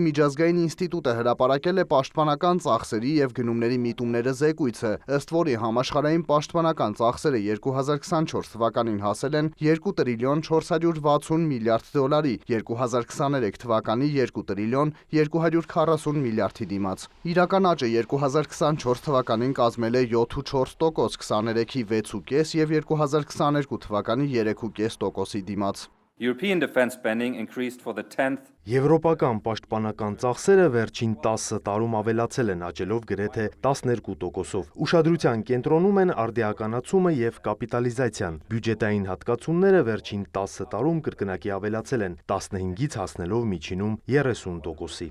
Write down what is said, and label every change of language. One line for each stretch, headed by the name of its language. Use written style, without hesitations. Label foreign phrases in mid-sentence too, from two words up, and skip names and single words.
Armenian: միջազգային ինստիտուտը հրապարակել է պաշտպանական ծախսերի եւ գնումների միտումները զեկույցը, ըստ որի համաշխարհային պաշտպանական ծախսերը 2024 թվականին հասել են 2 տրիլիոն 460 միլիարդ դոլարի, 2023 թվականի 2 տրիլիոն 240 միլիարդի դիմաց։ Իրական աճը 2024 թվականին կազմել է 7.4%, 23-ի 6.5 եւ 2022 թվականի 3.5%-ի դիմաց։
English: European defense spending increased for the 10th.
Armenian: Եվրոպական պաշտպանական ծախսերը վերջին 10 տարում ավելացել են, աճելով գրեթե 12%-ով։ Ուշադրության կենտրոնում են արդիականացումը եւ կապիտալիզացիան։ Բյուջետային հատկացումները վերջին 10 տարում կրկնակի ավելացել են, 15-ից հասնելով միջինում 30%-ի։